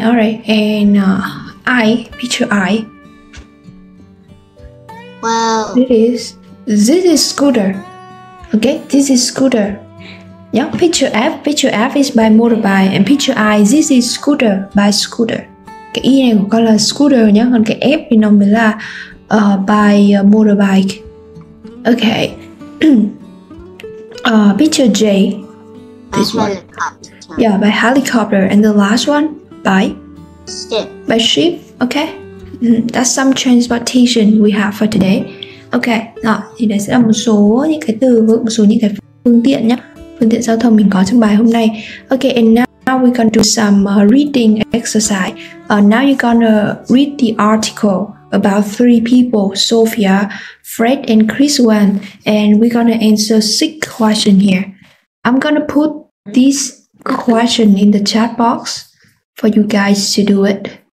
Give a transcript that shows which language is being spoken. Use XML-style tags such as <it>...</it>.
<en>All right, and I, picture I. Well, this is scooter. Okay, this is scooter. Yeah, picture F is by motorbike, and picture I, this is scooter, by scooter.</en> <vi>Cái Y này của con là scooter nhé, còn cái F thì nó mới là</vi> <en>by motorbike. Okay. Picture J. This one. Yeah, by helicopter, and the last one by ship. By ship. Okay. That's some transportation we have for today. Okay.</en> <vi>Rồi, thì đây sẽ là một số những cái từ vựng, một số những cái phương tiện nhé. Phương tiện giao thông mình có trong bài hôm nay.</vi> <en>Okay, and now we're gonna do some reading exercise. Now you're gonna read the article about 3 people, Sophia, Fred, and Chris Wan, and we're gonna answer 6 questions here. I'm gonna put this question in the chat box for you guys to do it.</en>